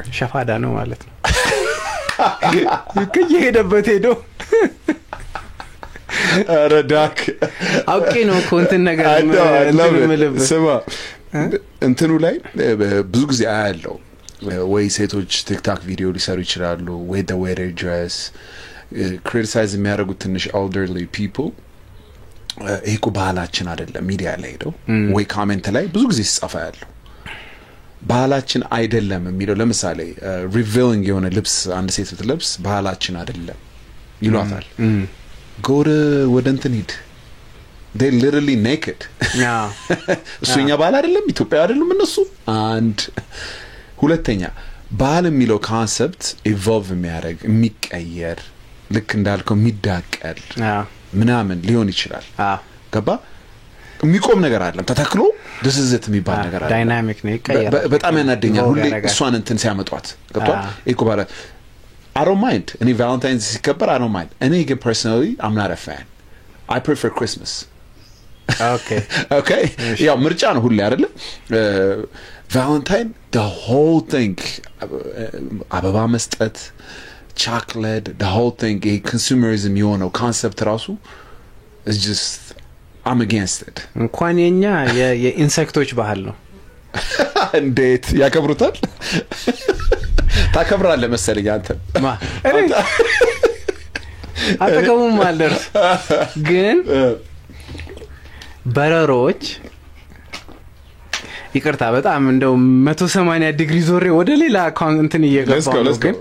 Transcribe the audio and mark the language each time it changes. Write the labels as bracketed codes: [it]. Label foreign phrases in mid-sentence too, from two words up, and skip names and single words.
[am] ሸፋዳ ነው ማለት ነው ከየሄደበት ሄዶ ረዳክ አውቄ ነው ኮንተንት ነገር ስማ እንትኑ ላይ ብዙ ጊዜ አያለው ወይ ሴቶች ቲክቶክ ቪዲዮ ሊሰሩ ይችላሉ ወይ [en] the way they dress criticize [am] የሚያደርጉት ትንሽ elderly people ይሄ ባህላችን አይደለም ሚዲያ ላይ ሄደው ወይ ኮሜንት ላይ ብዙ ጊዜ ሲጻፋ ያለው ባህላችን አይደለም የሚለው ለምሳሌ ሪቪሊንግ የሆነ ልብስ አንድ ሴት ልብስ ባህላችን አይደለም ይሏታል ጎር ወደ እንትን ሂድ [en] they literally naked [am] እሱኛ ባህል አይደለም ኢትዮጵያ አይደለም እነሱ አንድ ሁለተኛ ባህል የሚለው ኮንሰፕት ኢቮልቭ የሚያደርግ የሚቀየር ልክ እንዳልከው የሚዳቀል ምናምን ሊሆን ይችላል ገባ የሚቆም ነገር አይደለም ተተክሎ [en] this is it [am] የሚባል ነገር አይደለም ዳይናሚክ ነው ይቀየራል በጣም ያናደኛል ሁሌ እሷን እንትን ሲያመጧት ገብቷል እኮ ባለ [en] I don't mind any Valentine's ሲከበር I don't mind any ግን personally I'm not a fan I prefer Christmas okay [am] ያው ምርጫ ነው ሁሌ አይደለ [en] Valentine the whole thing [am] አበባ መስጠት [en] chocolate the whole thing a consumerism የሆነው concept ራሱ is just I'm against it [am] እንኳን የኛ የኢንሴክቶች ባህል ነው እንዴት ያከብሩታል ታከብራለህ መሰለኝ አንተ አጠገቡም አልደርስ ግን በረሮች ይቅርታ በጣም እንደው 180 ዲግሪ ዞሬ ወደ ሌላ እንትን እየገባው ነው ግን